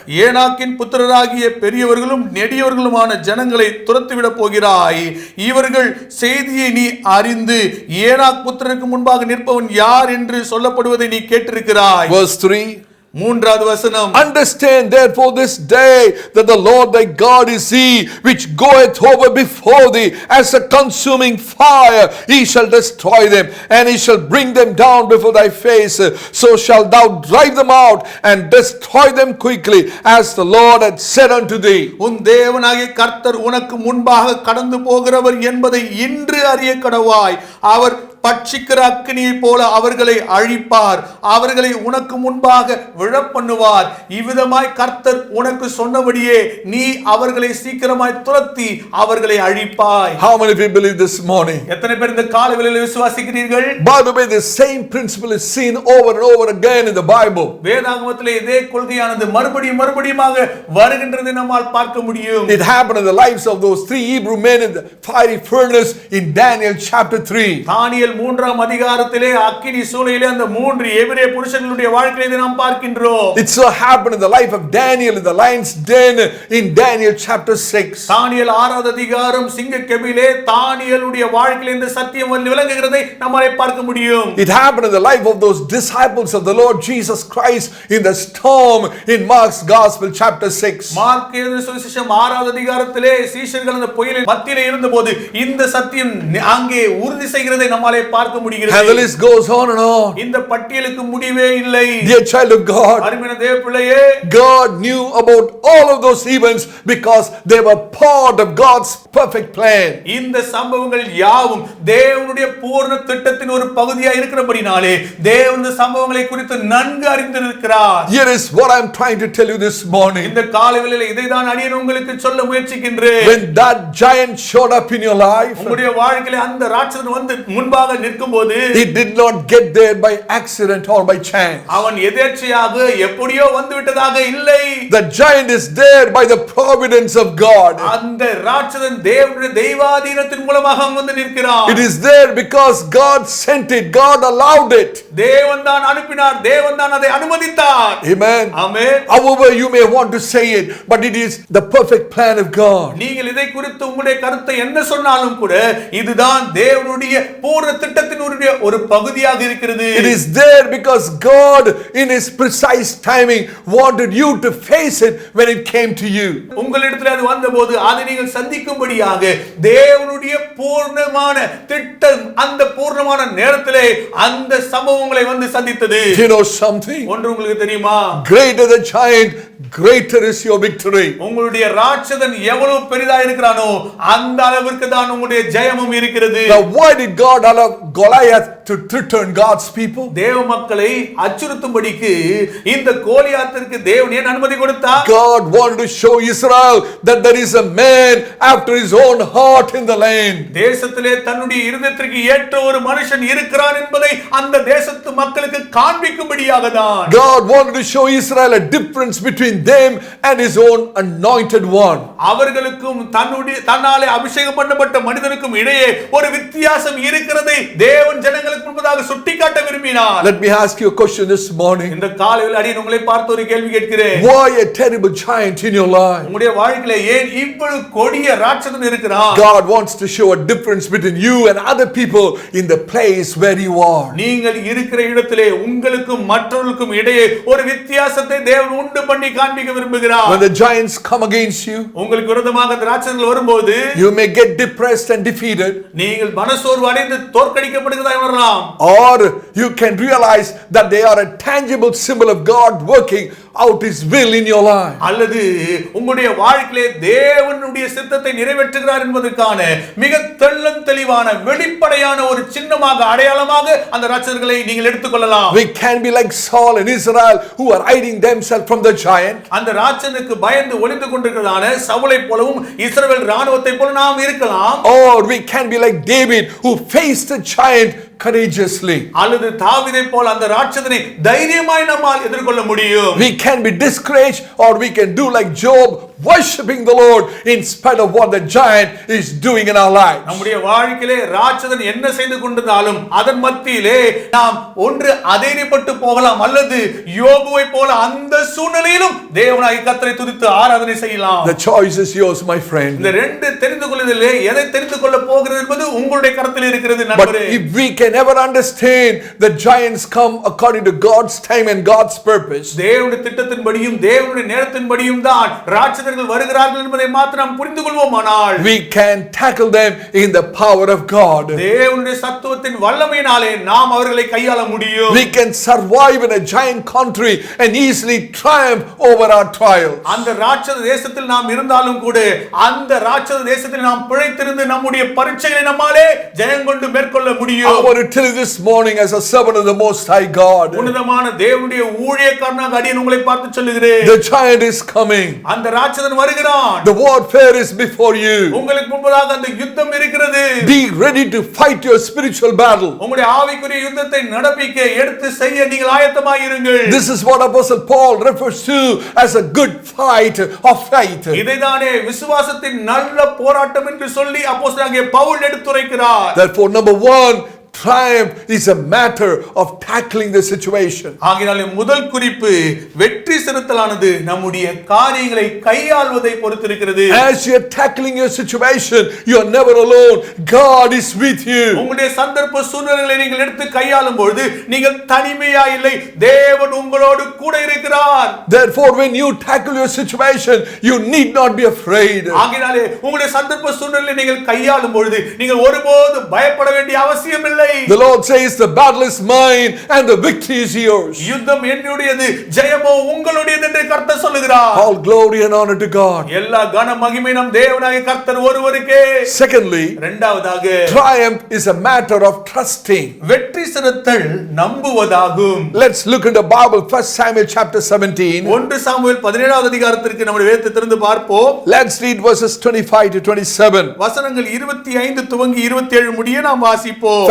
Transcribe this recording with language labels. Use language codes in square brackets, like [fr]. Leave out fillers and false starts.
[ta] ஏனாக்கின் புத்திரராகிய பெரியவர்களும் நெடியவர்களுமான ஜனங்களை துரத்திவிட போகிறாய். இவர்கள் செய்தியை நீ அறிந்து ஏனாக் புத்திரருக்கு முன்பாக நிற்பவன் யார் என்று சொல்லப்படுவதை நீ கேட்டிருக்கிறாய். [en] Verse 3. [ta] மூன்றாவது வசனம். [en] Understand therefore this day that the Lord thy God is he which goeth over before thee as a consuming fire. He shall destroy them, and he shall bring them down before thy face. So shalt thou drive them out and destroy them quickly, as the Lord hath said unto thee. [ta] உன் தேவனாகிய கர்த்தர் உனக்கு முன்பாக கடந்து போகிறவர் என்பதை இன்று அறிய கடவாய். அவர் பட்சிக்கிற அக்கினியை போல அவர்களை அழிப்பார், அவர்களை உனக்கு முன்பாக விழப்பண்ணுவார். இவ்விதமாய் கர்த்தர் உனக்கு சொன்னபடியே நீ அவர்களை சீக்கிரமாய் துரத்தி அவர்களை அழிப்பாய். [en] How many of you believe this morning? [ta] எத்தனை பேர் இந்த காலைவேளையில் விசுவாசிக்கிறீர்கள்? [en] By the way, the same principle is seen over and over again in the Bible. [ta] வேதாகமத்திலே இதே கொள்கையானது மறுபடியுமாக வருகின்றதை நம்மால் பார்க்க முடியும். [en] It happened in the lives of those 3 Hebrew men in the fiery furnace in Daniel chapter 3. [ta] தானியேல் 3ஆம் அதிகாரத்திலே அக்கினி சூளையிலே அந்த 3 எபிரேய புருஷர்களுடைய வாழ்க்கையை நாம் பார்க்கின்றோம். [en] It so happened in the life of Daniel in the lion's den in Daniel chapter 6. [ta] தானியேல் 6வது அதிகாரம் சிங்கக்கெபியிலே தானியேலுடைய வாழ்க்கையிலே இந்த சத்தியம் விளங்குகிறதை நம்மால் பார்க்க முடியும். [en] It happened in the life of those disciples of the Lord Jesus Christ in the storm in Mark's Gospel chapter 6. [ta] Mark எழுதின சுவிசேஷம் 6வது அதிகாரத்திலே சீஷர்கள் அந்த புயலின் மத்தியிலே இருந்தபோது இந்த சத்தியம் அங்கே உறுதி செய்கிறதை நம்மால் பார்க்க முடிகிறது. [en] And the list goes on and on. [ta] இந்த பட்டியலுக்கு முடிவே இல்லை. [en] Dear child of God, [ta] அருமையான தேவ பிள்ளையே, [en] God knew about all of those events because they were part of God's perfect plan. [ta] இந்த சம்பவங்கள் யாவும் தேவனுடைய பூர்ண திட்டத்தின் ஒரு பகுதியாக இருக்கிறபடினாலே தேவன் இந்த சம்பவங்களை குறித்து நன்கு அறிந்திருக்கிறார். [en] Here is what I am trying to tell you this morning. [ta] இந்த காலைவேளையில் இதைதான் அடியேன் உங்களுக்கு சொல்ல முயற்சிக்கின்றேன். [en] When that giant showed up in your life, [ta] உங்களுடைய வாழ்க்கையிலே அந்த ராட்சதன் வந்து முன்பாக நிற்கும்போது [en] he did not get there by accident or by chance. [ta] அவன் எதேச்சையாக எப்படியோ வந்து விட்டதாக இல்லை. [en] The giant is there by the providence of God. [ta] அந்த ராட்சதன் தேவனுடைய தெய்வாதீனத்தின் மூலமாக வந்து நிற்கிறான். [en] It is there because God sent it, God allowed it. [ta] தேவன் தான் அனுப்பினார், தேவன் தான் அதை அனுமதித்தார். [en] Amen. [ta] Amen. [en] However you may want to say it, but it is the perfect plan of God. [ta] நீங்கள் இதை குறித்து உங்களுடைய கருத்தை என்ன சொன்னாலும் கூட இதுதான் தேவனுடைய பூர்ண திட்டத்தின் ஒரு பகுதியாக இருக்கிறது. [en] It is there because God in his precise timing wanted you to face it when it came to you. [ta] உங்களிடத்தில் அது வந்தபோது அதை நீங்கள் சந்திக்கும்படியாக தேவனுடைய பூர்ணமான திட்டம் அந்த பூர்ணமான நேரத்திலே அந்த சம்பவங்களை வந்து சந்தித்தது. [en] You know something? [ta] ஒன்று உங்களுக்கு தெரியுமா? [en] Greater the giant greater is your victory. [ta] உங்களுடைய ராட்சதன் எவ்வளவு பெரிதா இருக்கிறானோ அந்த அளவிற்கு தான் உங்களுடைய ஜெயமும் இருக்கிறது. [en] Now why did God allow Goliath to threaten God's people? [ta] தேவ மக்களை அச்சுறுத்தும்படிக்கு இந்த கோலியாத்திற்கு தேவன் ஏன் அனுமதி கொடுத்தார்? [en] God wanted to show Israel that there is a man after his own heart in the land. [ta] தேசத்திலே தன்னுடைய இருதயத்திற்கு ஏற்ற ஒரு மனுஷன் இருக்கிறான் என்பதை அந்த தேசத்து மக்களுக்கு காண்பிக்கும்படியாக தான். [en] God wanted to show Israel a difference between them and his own anointed one. [ta] அவர்களுக்கும் தன்னாலே அபிஷேகம் பண்ணப்பட்ட மனிதனுக்கும் இடையே ஒரு வித்தியாசம் இருக்கிறதை தேவன் ஜனங்களுக்கு முன்பதாக சுட்டிக்காட்ட விரும்பினார். [en] Let me ask you a question this morning. [ta] இந்த காலையில் அடியேன் உங்களை பார்த்து ஒரு கேள்வி கேட்கிறேன். [en] Why a terrible giant in your life? [ta] உங்களுடைய வாழ்க்கையில ஏன் இவ்வளவு கொடிய ராட்சதன் இருக்கிறான்? [en] God wants to show a difference between you and other people in the place where you are. [ta] நீங்கள் இருக்கிற இடத்திலே உங்களுக்கும் மற்றவர்களுக்கும் இடையே ஒரு வித்தியாசத்தை தேவன் உண்டு பண்ணி காண்பிக்க விரும்புகிறார். [en] When the giants come against you, [ta] உங்களுக்கு விரோதமாக அந்த ராட்சதர்கள் வரும்போது [en] you may get depressed and defeated. [ta] நீங்கள் மனசோர்வு அடைந்து தோற்கடிக்கப்படுகிறதா வரலாம். [en] Or you can realize that they are a tangible symbol of God working out his will in your life. [ta] அல்லது உங்களுடைய வாழ்க்கையிலே தேவனுடைய சித்தத்தை நிறைவேற்றுகிறார் என்பதற்கான மிக தெளிவான வெளிப்படையான ஒரு சின்னமாக அடையாளமாக அந்த ராட்சதர்களை நீங்கள் எடுத்துக்கொள்ளலாம். [en] We can be like Saul and Israel who are hiding themselves from the giant. [ta] அந்த ராட்சதனுக்கு பயந்து ஒளிந்து கொண்டிருக்கிறதான சவுலை போலவும் இஸ்ரவேல் ராணுவத்தை போல நாம் இருக்கலாம். [en] Or we can be like David who faced the giant courageously. [ta] அல்லது தாவீதை போல அந்த ராட்சதனை தைரியமாய் நம்மால் எதிர்கொள்ள முடியும். [en] We can be discouraged or we can do like Job, worshiping the Lord in spite of what the giant is doing in our lives. [ta] நம்முடைய வாழ்க்கையிலே ராட்சதன் என்ன செய்து கொண்டிருந்தாலும் அதன் மத்தியிலே நாம் ஒன்று அதைரியப்பட்டு போகலாம் அல்லது யோபுவை போல அந்த சூழ்நிலையிலும் தேவனாகிய கர்த்தரை துதித்து ஆராதனை செய்யலாம். [en] The choice is yours, my friend. [ta] இந்த ரெண்டு தெரிந்து கொள்வதிலே எதை தெரிந்து கொள்ள போகிறது என்பது உங்களுடைய கரத்தில் இருக்கிறது [en] But [ta] நண்பரே. [en] if we can never understand that giants come according to God's time and God's purpose, [ta] தேவனுடைய திட்டத்தின்படியும் தேவனுடைய நேரத்தின்படியும் தான் ராட்சதர்கள் வருகிறார்கள் என்பதை மாத்திரம் நாம் புரிந்து கொள்வோமானால் [en] we can tackle them in the power of God. [ta] தேவனுடைய சத்துவத்தின் வல்லமையினாலே நாம் அவர்களை கையாள முடியும். [en] We can survive in a giant country and easily triumph over our trials. [ta] அந்த ராட்சத தேசத்தில் நாம் இருந்தாலும் கூட அந்த ராட்சத தேசத்தில் நாம் பிழைத்திருந்து நம்முடைய பரீட்சைகளை நம்மாலே ஜெயம் கொண்டு மேற்கொள்ள முடியும். [en] I want to tell you this morning as a servant of the Most High God, [ta] உன்னதமான தேவனுடைய ஊழியக்காரனாக அடியேன் உங்களை பார்த்து சொல்லுகிறேன். [en] the giant is coming. [ta] அந்த ராட்சதன் வருகிறான். [en] The warfare is before you. [ta] உங்களுக்கு முன்பதாக அந்த யுத்தம் இருக்கிறது. [en] Be ready to fight your spiritual battle. [ta] உங்களுடைய ஆவிக்குரிய யுத்தத்தை நடப்பிக்க எடுத்து செய்ய நீங்கள் ஆயத்தமாய் இருங்கள். [en] This is what Apostle Paul refers to as a good fight of faith. [ta] இதைதானே விசுவாசத்தின் நல்ல போராட்டம் என்று சொல்லி அப்போஸ்தலனாகிய Pavul எடுத்துரைக்கிறார். [en] Therefore, number one, triumph is a matter of tackling the situation. [ta] ஆகையால் முதல் குறிப்பு வெற்றி சிறுத்தலானது நம்முடைய காரியங்களை கையாள்வதை பொறுத்திருக்கிறது. [en] As you are tackling your situation, you are never alone. God is with you. [ta] உங்களுடைய சந்தர்ப்ப சூழ்நிலைகளை நீங்கள் எடுத்து கையாளும் பொழுது நீங்கள் தனிமையா இல்லை, தேவன் உங்களோடு கூட இருக்கிறார். [en] Therefore, when you tackle your situation, you need not be afraid. [ta] ஆகையால் உங்களுடைய சந்தர்ப்ப சூழ்நிலையை நீங்கள் கையாளும் பொழுது நீங்கள் ஒருபோது பயப்பட வேண்டிய அவசியம் இல்லை. [en] The Lord says the battle is mine and the victory is yours. [ta] யுத்தம் என்னுடையது, ஜெயமோ உங்களுடையது என்று கர்த்தர் சொல்லுகிறார். [en] All glory and honor to God. [ta] எல்லா கன மகிமை நம் தேவனாகிய கர்த்தர் ஒருவருக்கே. [en] Secondly, [ta] இரண்டாவதாக [en] triumph is a matter of trusting. [ta] வெற்றி சிறுத்தல் நம்புவதாகும். [en] Let's look in the Bible, 1 Samuel chapter 17. [ta] 1 Samuel 17வது அதிகாரத்திற்கு நம்முடைய வேதத்தை திறந்து பார்ப்போம். [en] Let's read verses 25 to 27. [ta] வசனங்கள் 25 துவங்கி 27 முடிய நாம் வாசிப்போம்.